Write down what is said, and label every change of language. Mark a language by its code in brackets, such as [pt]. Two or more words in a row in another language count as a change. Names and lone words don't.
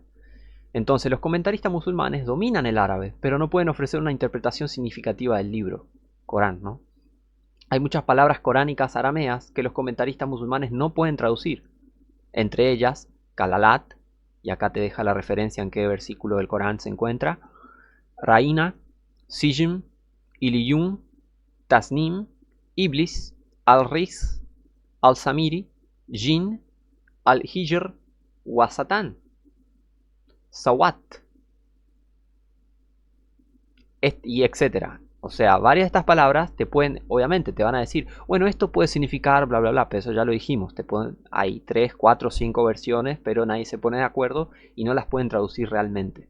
[es] Entonces los comentaristas musulmanes dominan el árabe, pero no pueden ofrecer una interpretación significativa del libro, Corán, ¿no? Hay muchas palabras coránicas arameas que los comentaristas musulmanes no pueden traducir. Entre ellas, Kalalat, y acá te deja la referencia en qué versículo del Corán se encuentra, Raina, Sijm, Iliyun, Tasnim, Iblis, Al-Riz, Al-Samiri, Jin, Al-Hijr, Wasatán, Sawat, y etcétera. O sea, varias de estas palabras te pueden, obviamente, te van a decir, bueno, esto puede significar bla, bla, bla, pero eso ya lo dijimos. Hay 3, 4, 5 versiones, pero nadie se pone de acuerdo y no las pueden traducir realmente.